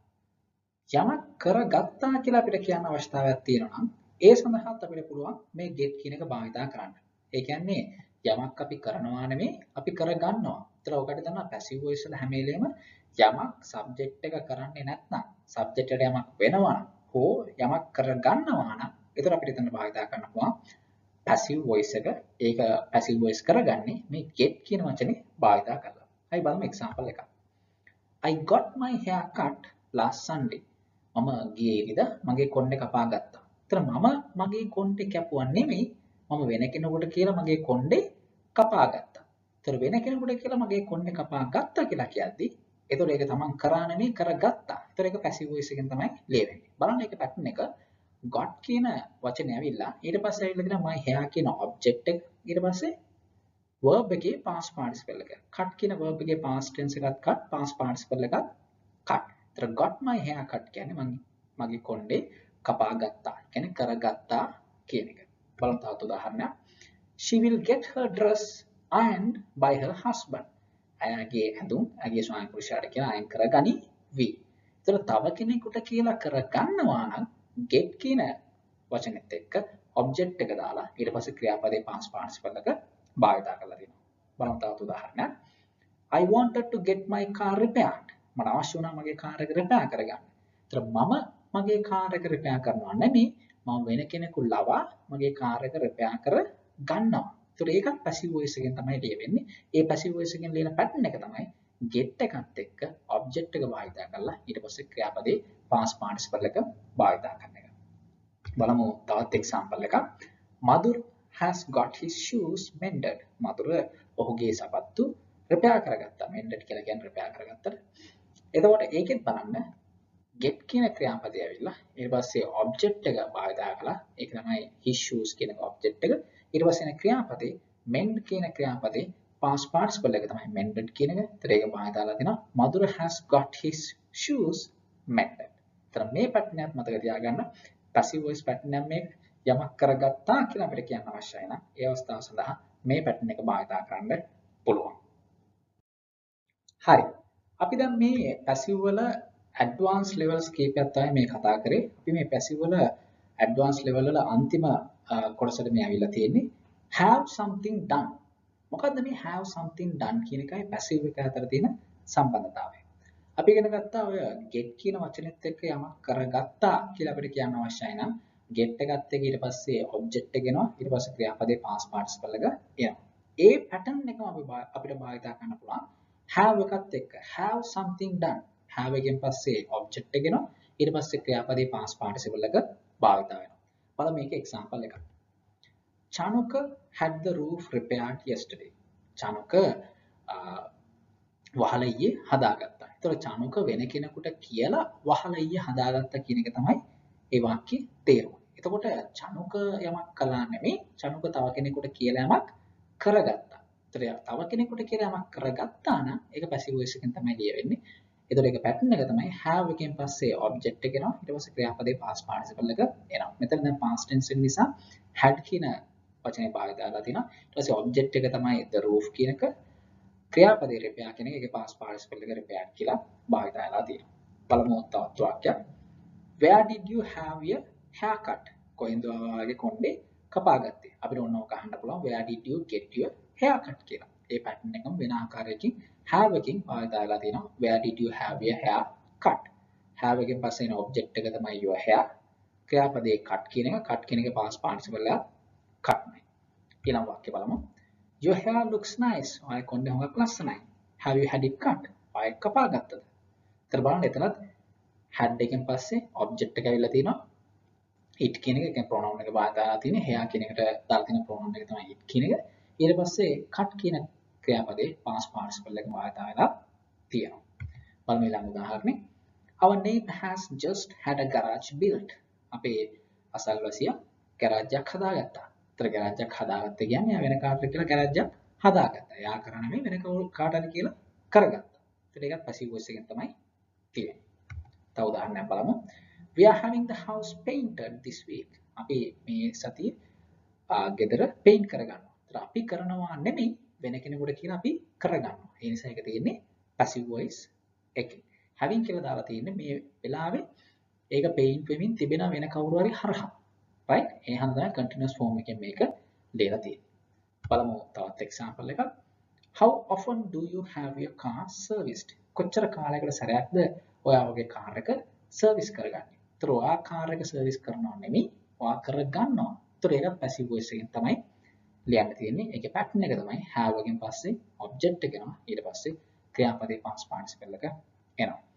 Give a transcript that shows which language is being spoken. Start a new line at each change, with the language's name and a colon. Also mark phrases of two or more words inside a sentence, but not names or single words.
Sinhala: යමක් කරගත්තා කියලා අපිට කියන්න අවශ්‍යතාවයක් තියෙනවා නම් ඒ සඳහාත් අපිට පුළුවන් මේ get කියන එක භාවිත කරන්න. ඒ කියන්නේ යමක් අපි කරනවා නෙමෙයි අපි කරගන්නවා. ඒතර ඔකට තමයි
English: passive voice
Sinhala: වල හැම වෙලේම යමක් subject එක කරන්නේ නැත්නම් subject එකට යමක් වෙනවා නම් හෝ යමක් කරගන්නවා නම් ඒතර අපිට එතන භාවිත කරන්න පුළුවන්
English: passive voice
Sinhala: එක. ඒක
English: passive voice
Sinhala: කරගන්නේ මේ get කියන වචනේ භාවිත කරලා. හරි බලමු example එකක්.
English: I got my hair cut last Sunday.
Sinhala: මම ගියේ ඉරිදා මගේ කොණ්ඩේ කපා ගත්තා. ඒතර මම මගේ කොණ්ඩේ කැපුවා නෙමෙයි මම වෙන කෙනෙකුට කියලා මගේ කොණ්ඩේ කපා ගත්තා. ඒතර වෙන කෙනෙකුට කියලා මගේ කොණ්ඩේ කපා ගත්තා කියලා කියද්දි ඒතර ඒක තමන් කරා නෙමෙයි කරගත්තා. ඒතර ඒක
English: passive voice
Sinhala: එකෙන් තමයි ලියවෙන්නේ. බලන්න ඒක pattern එක got කියන වචනේ ඇවිල්ලා ඊට පස්සේ ඇවිල්ලා තියෙනවා
English: my hair
Sinhala: කියන object එක. ඊට පස්සේ verb එකේ
English: past participle
Sinhala: එක. cut කියන verb එකේ
English: past tense
Sinhala: එකත් cut,
English: past participle
Sinhala: එකත් cut. ඒතර
English: got my hair cut
Sinhala: කියන්නේ මම මගේ කොණ්ඩේ කපා ගත්තා. කියන්නේ කරගත්තා කියන එක. බලමු තවත් උදාහරණයක්.
English: She will get her dress ironed by her husband.
Sinhala: ඇයගේ ඇඳුම් ඇගේ ස්වාමි පුරුෂයාට කියලා අයන් කරගනි වී. ඒතර තව කෙනෙකුට කියලා කරගන්නවා නම් get කියන වචනේත් එක්ක object එක දාලා ඊට පස්සේ ක්‍රියාපදේ
English: past participle
Sinhala: එක භාවිත කරලා තියෙනවා. බලමු තවත් උදාහරණයක්.
English: I wanted to get my car repaired.
Sinhala: මට අවශ්‍ය වුණා මගේ කාර් එක repair කරගන්න. ඒතර මම මගේ කාර් එක repair කරනවා නෙමෙයි මම වෙන කෙනෙකු ලවා මගේ කාර් එක repair කර ගන්නවා. ඒතර ඒකත්
English: passive voice
Sinhala: එකෙන් තමයි ලියවෙන්නේ. ඒ
English: passive voice
Sinhala: එකෙන් ලියන pattern එක තමයි get එකත් එක්ක object එක භාවිත කරලා ඊට පස්සේ ක්‍රියාපදේ
English: past participle
Sinhala: එක භාවිත කරන එක. බලමු තවත් example එකක්.
English: Madhur has got his shoes mended.
Sinhala: Madhur ඔහුගේ සපත්තු repair කරගත්තා. mended කියලා කියන්නේ repair කරගත්තා. එතකොට ඒකෙත් බලන්න get කියන ක්‍රියාපදය ඇවිල්ලා ඊට පස්සේ object එක භාවිත කරලා ඒක තමයි
English: his shoes
Sinhala: කියන object එක. ඊට පස්සේ එන ක්‍රියාපදේ mend කියන ක්‍රියාපදේ
English: past participle
Sinhala: එක තමයි mended කියන එක. ඒතර ඒක භාවිත කරලා තිනවා
English: Madhur has got his shoes mended.
Sinhala: එතන මේ pattern එකත් මතක තියාගන්න.
English: passive voice pattern
Sinhala: එක මේ යමක් කරගත්තා කියලා අපිට කියන්න අවශ්‍යයි නම් ඒ අවස්ථාව සඳහා මේ pattern එක භාවිත කරන්න පුළුවන්. හරි. අපි දැන් මේ passive වල
English: advanced levels
Sinhala: කීපයක් තමයි මේ කතා කරේ. අපි මේ passive වල
English: advanced level
Sinhala: වල අන්තිම කොටසට මේ ඇවිල්ලා තියෙන්නේ
English: have something done.
Sinhala: මොකද්ද මේ
English: have something done
Sinhala: කියන එකයි passive එක අතර තියෙන සම්බන්ධතාවය. අපි ඉගෙන ගත්තා ඔය get කියන වචනේත් එක්ක යමක් කරගත්තා කියලා අපිට කියන්න අවශ්‍යයි නම් get එකත් එක්ක ඊට පස්සේ object එක එනවා ඊට පස්සේ ක්‍රියාපදේ
English: past participle
Sinhala: එක එනවා. ඒ pattern එකම අපිට භාවිත කරන්න පුළුවන් have එකත් එක්ක
English: have something done.
Sinhala: have එකෙන් පස්සේ object එක එනවා ඊට පස්සේ ක්‍රියාපදේ
English: past participle
Sinhala: එක භාවිත වෙනවා. බලමු මේකේ example එකක්.
English: Chanuka had the roof repaired yesterday.
Sinhala: Chanuka වහල ඊයේ හදාගත්තා. ඒතකොට චානුක වෙන කෙනෙකුට කියලා වහල ඊයේ හදාගත්තා කියන එක තමයි ඒ වාක්‍යයේ තේරුම. එතකොට චානුක යමක් කළා නෙමෙයි චානුක තව කෙනෙකුට කියලා යමක් කරගත්තා. ඒතකොට තව කෙනෙකුට කියලා යමක් කරගත්තා නම් ඒක
English: passive voice
Sinhala: එකෙන් තමයි ලියවෙන්නේ. ඒතකොට ඒක pattern එක තමයි have එකෙන් පස්සේ object එක එනවා ඊට පස්සේ ක්‍රියාපදේ
English: past participle
Sinhala: එක එනවා. මෙතන දැන්
English: past tense
Sinhala: එක නිසා had කියන වචනේ භාවිත කරලා තිනවා. ඊට පස්සේ object එක තමයි
English: the roof
Sinhala: කියන එක ක්‍රියාපදේ repair කියන එක ඒකේ
English: past participle
Sinhala: එක repair කියලා භාවිත කරලා තියෙනවා. බලමු තවත් වාක්‍යයක්.
English: Where did you have your haircut?
Sinhala: කොහෙන්ද ඔයාගේ කොණ්ඩේ කපාගත්තේ? අපිට ඕන ඕක අහන්න පුළුවන්
English: where did you get your haircut
Sinhala: කියලා. ඒ pattern එකම වෙන ආකාරයකින් have එකකින් භාවිත කරලා තියෙනවා.
English: Where did you have your hair cut?
Sinhala: have එකෙන් පස්සේ එන object එක තමයි
English: your hair.
Sinhala: ක්‍රියාපදේ cut කියන එක cut කියන එකේ
English: past participle
Sinhala: එක cut නේ. ඊළඟ වාක්‍ය බලමු.
English: Your hair looks nice.
Sinhala: ඔයාගේ කොණ්ඩේ හොඟක් ලස්සනයි.
English: Have you had it cut?
Sinhala: ඔයා කපාගත්තද? ඒතර බලන්න එතනත් had එකෙන් පස්සේ object එක ඇවිල්ලා තිනවා. it කියන එක කියන්නේ pronoun එක භාවිත කරලා තියෙන්නේ. hair කියන එකට දාලා තියෙන pronoun එක තමයි it කියන එක. ඊට පස්සේ cut කියන ක්‍රියාපදේ
English: past participle
Sinhala: එක භාවිත වෙලා තියෙනවා. බලමු ඊළඟ උදාහරණේ.
English: Our neighbor has just had a garage built.
Sinhala: අපේ අසල්වැසියා garage එකක් හදාගත්තා. ඒතර garage එකක් හදාගත්ත කියන්නේ වෙන කාටද කියලා garage එකක් හදාගත්තා. එයා කරන්නේ නෙමෙයි වෙන කාටද කියලා කරගත්තා. ඒතර ඒකත්
English: passive voice
Sinhala: එකෙන් තමයි තියෙන්නේ. තව උදාහරණයක් බලමු.
English: We are having the house painted this week.
Sinhala: අපි මේ සතියේ ගෙදර paint කරගන්නවා. ඒතර අපි කරනවා නෙමෙයි වෙන කෙනෙකුට කියලා අපි කරගන්නවා. ඒ නිසා ඒක තියෙන්නේ
English: passive voice
Sinhala: එකේ. having කියලා දාලා තියෙන්නේ මේ වෙලාවේ ඒක paint වෙමින් තිබෙන වෙන කවුරු හරි හරහා. right? ඒ හැම තමයි
English: continuous form
Sinhala: එකෙන් මේක ලියලා තියෙන්නේ. බලමු තවත් example එකක්.
English: How often do you have your car serviced?
Sinhala: කොච්චර කාලයකට සැරයක්ද ඔයා ඔයගේ කාර් එක සර්විස් කරගන්නේ? ඒතර ඔයා කාර් එක සර්විස් කරනවා නෙමෙයි ඔයා කරගන්නවා. ඒතර ඒක
English: passive voice
Sinhala: එකෙන් තමයි ලියන්න තියෙන්නේ. ඒකේ pattern එක තමයි have එකෙන් පස්සේ object එක එනවා. ඊට පස්සේ ක්‍රියාපදේ
English: past participle
Sinhala: එක එනවා.